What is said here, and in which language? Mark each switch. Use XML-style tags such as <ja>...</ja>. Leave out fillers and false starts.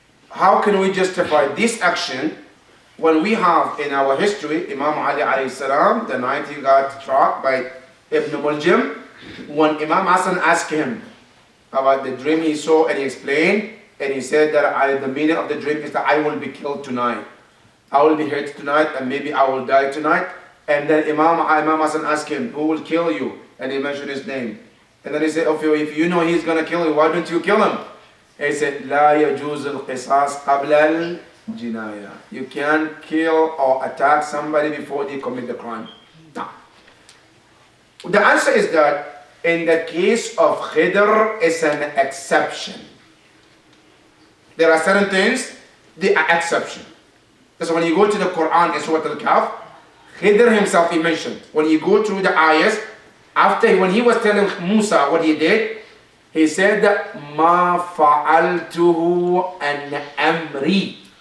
<en>How can we justify this action when we have in our history Imam Ali alayhi salam, the night he got struck by Ibn Muljam, when Imam Hassan asked him about the dream he saw, and he explained, and he said that the meaning of the dream is that I will be killed tonight. I will be hurt tonight, and maybe I will die tonight. And then Imam Hassan asked him, who will kill you? And he mentioned his name. And then he said, if you know he's going to kill you, why don't you kill him? And he said,</en> <ar>لا يجوز القصاص قبل الجناية.</ar> <en>You can't kill or attack somebody before they commit the crime. No. The answer is that in the case of Khidr, it's an exception. There are certain things, they are exception. That's when you go to the Quran in Surah Al-Kahf, Khidr himself, he mentioned, when you go through the ayahs, when he was telling Musa what he did, he said,</en> <ar>مَا فَعَلْتُهُ أَنْ أَمْرِي.</ar>